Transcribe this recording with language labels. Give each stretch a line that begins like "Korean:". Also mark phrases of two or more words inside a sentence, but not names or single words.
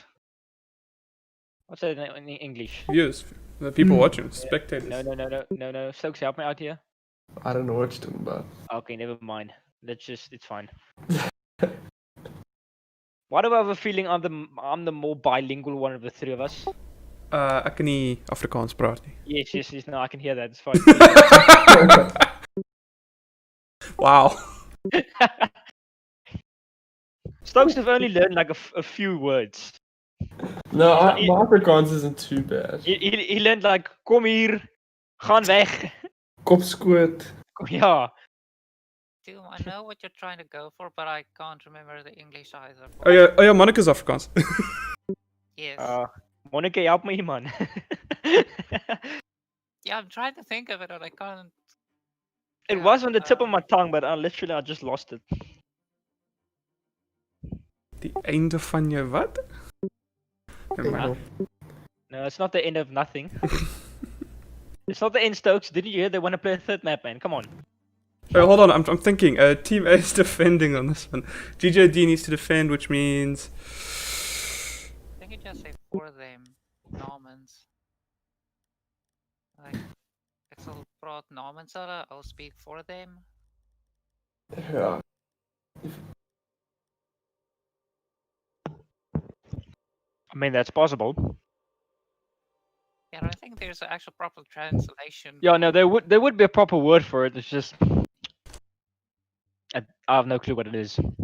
English: What's that in English? Viewers, the people watching, spectators. No. Stokes, help me out here. I don't know what you're talking about. Okay, never mind. It's fine. Why do I have a feeling I'm the more bilingual one of the three of us?
Afrikaans: Ek kan nie Afrikaans praat nie.
English: Yes, no, I can hear that. It's fine. Wow. Stokes have only learned like a few words. No, my Afrikaans isn't too bad. He learned like,
Afrikaans: kom hier, gaan weg. Kopskoot. Ja.
English: Doom, I know what you're trying to go for, but I can't remember the English either. Oh ja, Monica's Afrikaans. Yes. Monica, help me, man. Yeah, I'm trying to think of it, and I can't. It was on the tip of my tongue, but I just lost it.
Afrikaans: Die einde van jou wat?
English: Never mind. No, it's not the end of nothing. It's not the end, Stokes. Didn't you hear they want to play a third map, man? Come on. Oh, hold on, I'm thinking. Team A is defending on this one. GJD needs to defend, which means... I think you just say for them, Normans. Like,
Afrikaans: ek sal praat namens hulle,
English: I'll speak for them. Ja. I mean, that's possible. Yeah, I don't think there's an actual proper translation. Yeah, no, there would be a proper word for it. It's just I have no clue what it is.